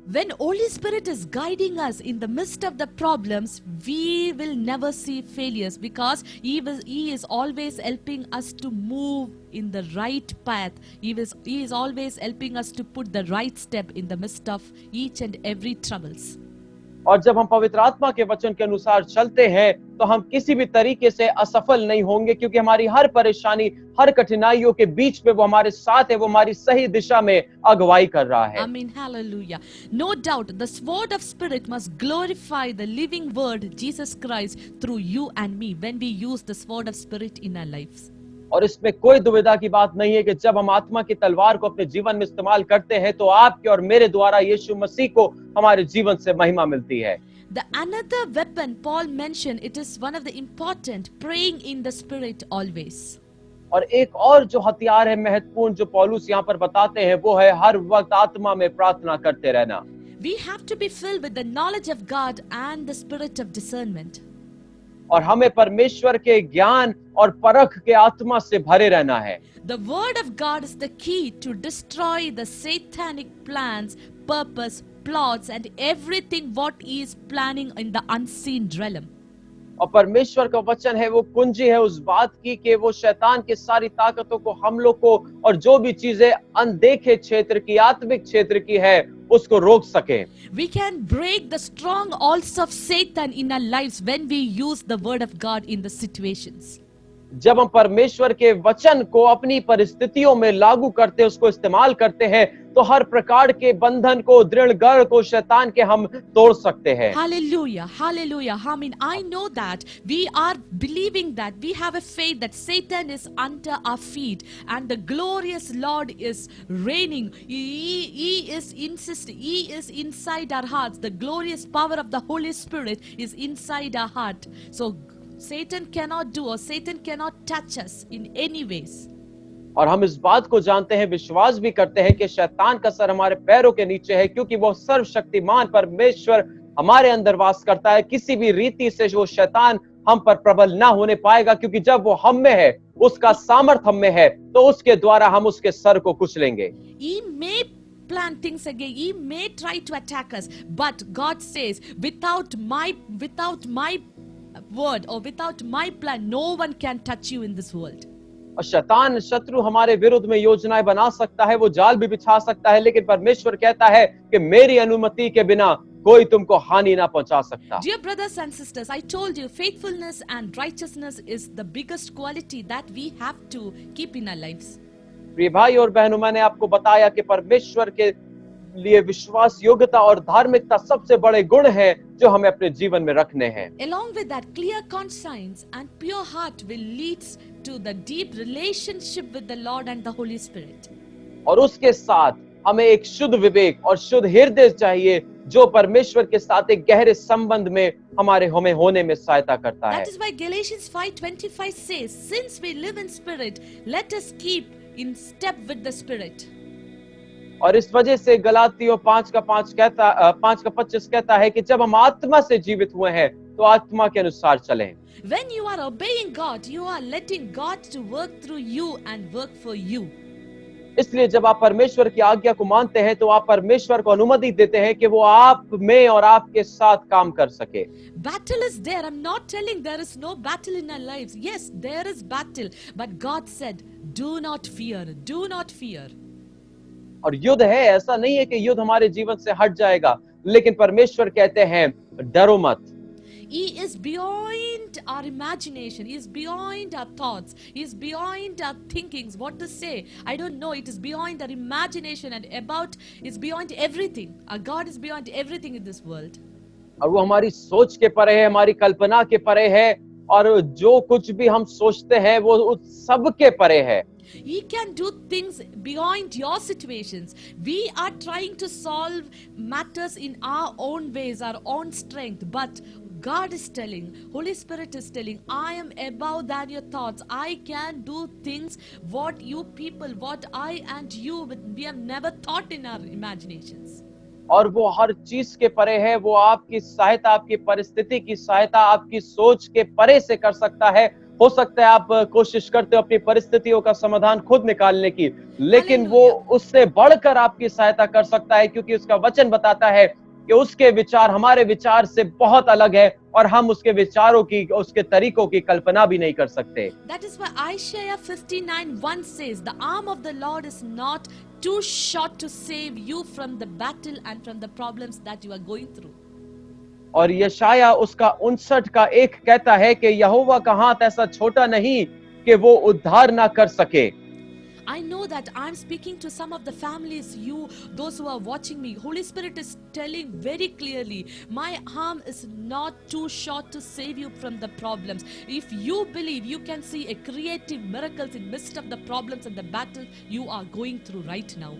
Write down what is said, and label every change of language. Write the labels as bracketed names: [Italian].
[English] When Holy Spirit is guiding us in the midst of the problems, we will never see failures because He is always helping us to move in the right path. He is always helping us to put the right step in the midst of each and every troubles. [Hindi] और जब हम पवित्र आत्मा के वचन के अनुसार चलते हैं तो हम किसी भी तरीके से असफल नहीं होंगे, क्योंकि हमारी हर परेशानी, हर कठिनाइयों के बीच में वो हमारे साथ है, वो हमारी सही दिशा में अगुवाई कर रहा है। [English] Amen. Hallelujah. No doubt, the sword of Spirit must glorify the living word, Jesus Christ, through you and me when we use the sword of Spirit in our lives. [Hindi] और इसमें कोई दुविधा की बात नहीं है कि जब हम आत्मा की तलवार को अपने जीवन में इस्तेमाल करते हैं तो आपके और मेरे द्वारा यीशु मसीह को हमारे जीवन से महिमा मिलती है। [English] The another weapon Paul mentioned, it is one of the important, praying in the Spirit always. [Hindi] और एक और जो हथियार है महत्वपूर्ण जो पौलुस यहाँ पर बताते हैं वो है हर वक्त आत्मा में प्रार्थना करते रहना। [English] We have to be filled with the knowledge of God and the spirit of discernment. [Hindi] और हमें परमेश्वर के ज्ञान और परख के आत्मा से भरे रहना है। [English] The word of God is the key to destroy the satanic plans, purpose, plots and everything what he is planning in the unseen realm. [Hindi] और परमेश्वर का वचन है वो कुंजी है उस बात की कि वो शैतान की सारी ताकतों को, हमलों को और जो भी चीजें अनदेखे क्षेत्र की, आत्मिक क्षेत्र की है, उसको रोक सके। [English] We can break the strongholds of Satan in our lives when we use the word of God in the situations. [Hindi] जब हम परमेश्वर के वचन को अपनी परिस्थितियों में लागू करते हैं, उसको इस्तेमाल करते हैं, तो हर प्रकार के बंधन को, दृढ़ गढ़ को शैतान के हम तोड़ सकते हैं। [English] Hallelujah, hallelujah. I mean, I know that we are believing that we have a faith that Satan is under our feet and the glorious Lord is reigning. He is insisting. He is inside our hearts. The glorious power of the Holy Spirit is inside our heart. So Satan cannot do or Satan cannot touch us in any ways. [Hindi] और हम इस बात को जानते हैं, विश्वास भी करते हैं कि शैतान का सर हमारे पैरों के नीचे है, क्योंकि वो सर्वशक्तिमान परमेश्वर हमारे अंदर वास करता है। किसी भी रीति से वो शैतान हम पर प्रबल ना होने पाएगा, क्योंकि जब वो हम में है, उसका सामर्थ हम में है, तो उसके द्वारा हम उसके सर को कुचलेंगे। [English] He may plan things again. He may try to attack us, but God says, without my word or without my plan, no one can touch you in this world. [Hindi] और शैतान शत्रु हमारे विरुद्ध में योजनाएं बना सकता है, वो जाल भी बिछा सकता है, लेकिन परमेश्वर कहता है कि मेरी अनुमति के बिना कोई तुमको हानि ना पहुंचा सकता। [English] Dear brothers and sisters, I told you faithfulness and righteousness is the biggest quality that we have to keep in our lives. [Hindi] प्रिय भाई और बहनों, मैंने आपको बताया कि परमेश्वर के लिए विश्वास योग्यता और धार्मिकता सबसे बड़े गुण हैं जो हमें अपने जीवन में रखने हैं। [English] Along with that, clear conscience and pure heart will lead to the deep relationship with the Lord and the Holy Spirit. [Hindi] और उसके साथ हमें एक शुद्ध विवेक और शुद्ध हृदय चाहिए जो परमेश्वर के साथ एक गहरे संबंध में हमारे हमें होने में सहायता करता है। [English] That is why Galatians 5:25 says, since we live in spirit, let us keep in step with the Spirit. [Hindi] और इस वजह से गलातियों 5:25 कहता है कि जब हम आत्मा से जीवित हुए हैं तो आत्मा के अनुसार चलें। [English] When you are obeying God, you are letting God to work through you and work for you. [Hindi] इसलिए जब आप परमेश्वर की आज्ञा को मानते हैं तो आप परमेश्वर को अनुमति देते हैं कि वो आप में और आपके साथ काम कर सके। [English] Battle is there. I'm not telling there is no battle in our lives. Yes, there is battle. But God said, do not fear. Do not fear. [Hindi] और युद्ध है, ऐसा नहीं है कि युद्ध हमारे जीवन से हट जाएगा, लेकिन परमेश्वर कहते हैं डरो मत। [English] He is beyond our imagination. He is beyond our thoughts. He is beyond our thinkings. What to say? I don't know. It is beyond our imagination and it's beyond everything. Our God is beyond everything in this world. [Hindi] और वो हमारी सोच के परे है, हमारी कल्पना के परे है, और जो कुछ भी हम सोचते हैं वो उस सब के परे है। [English] He can do things beyond your situations. We are trying to solve matters in our own ways, our own strength, but God is telling, Holy Spirit is telling, I am above than your thoughts. I can do things what you people, what I and you, we have never thought in our imaginations. [Hindi] और वो हर चीज के परे है। वो आपकी सहायता, आपकी परिस्थिति की सहायता आपकी सोच के परे से कर सकता है। हो सकता है आप कोशिश करते हो अपनी परिस्थितियों का समाधान खुद निकालने की, लेकिन वो [English] Hallelujah. [Hindi] उससे बढ़कर आपकी सहायता कर सकता है, क्योंकि उसका वचन बताता है कि उसके विचार हमारे विचार से बहुत अलग है और हम उसके विचारों की, उसके तरीकों की कल्पना भी नहीं कर सकते। [English] That is why Isaiah 59:1 says, the arm of the Lord is not too short to save you from the battle and from the problems that you are going through. [Hindi] और यशाया उसका 59 का 1 कहता है कि यहोवा का हाथ ऐसा छोटा नहीं कि वो उद्धार ना कर सके। [English] I know that I'm speaking to some of the families, you, those who are watching me. Holy Spirit is telling very clearly, my arm is not too short to save you from the problems. If you believe, you can see a creative miracles in midst of the problems and the battle you are going through right now.